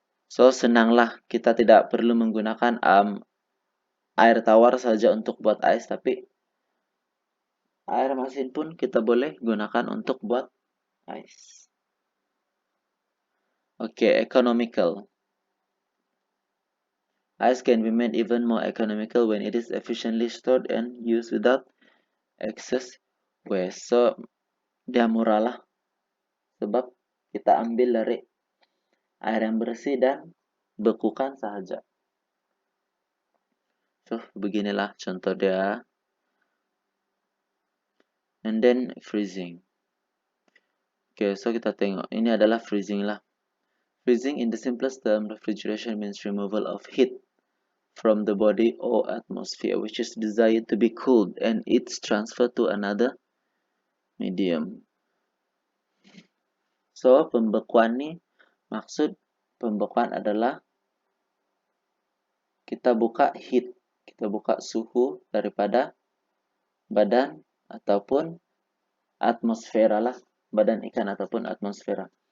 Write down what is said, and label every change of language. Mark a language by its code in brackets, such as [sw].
[ms] So senanglah, kita tidak perlu menggunakan air tawar saja untuk buat ice, tapi air masin pun kita boleh gunakan untuk buat ice. [en] Oke, economical. Ice can be made even more economical when it is efficiently stored and used without excess waste. [ms] So, dia murah lah. Sebab kita ambil dari air yang bersih dan bekukan saja. So, beginilah contoh dia. [en] And then freezing. [ms] Oke, so kita tengok. Ini adalah freezing lah. [en] Freezing in the simplest term, refrigeration means removal of heat from the body or atmosphere which is desired to be cooled and its transfer to another medium. [ms] So, pembekuan nih, maksud pembekuan adalah kita buka heat, kita buka suhu daripada badan ataupun atmosfera lah, badan ikan ataupun atmosfera.